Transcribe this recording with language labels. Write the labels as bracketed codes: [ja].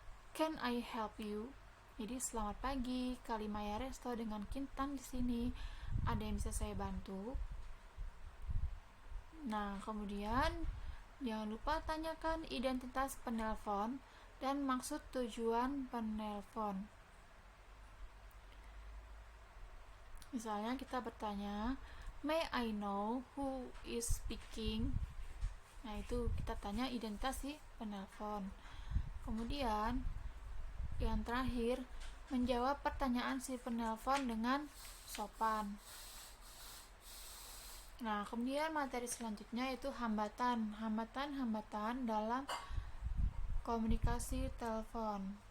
[en] Can I help you? [id] Jadi selamat pagi, Kalimaya Resto dengan Kintan di sini. Ada yang bisa saya bantu? Nah, kemudian jangan lupa tanyakan identitas penelpon dan maksud tujuan penelpon. Misalnya kita bertanya, [en] may I know who is speaking? [id] Nah, itu kita tanya identitas si penelpon. Kemudian yang terakhir, menjawab pertanyaan si penelpon dengan sopan. Nah, kemudian materi selanjutnya itu hambatan dalam komunikasi telepon.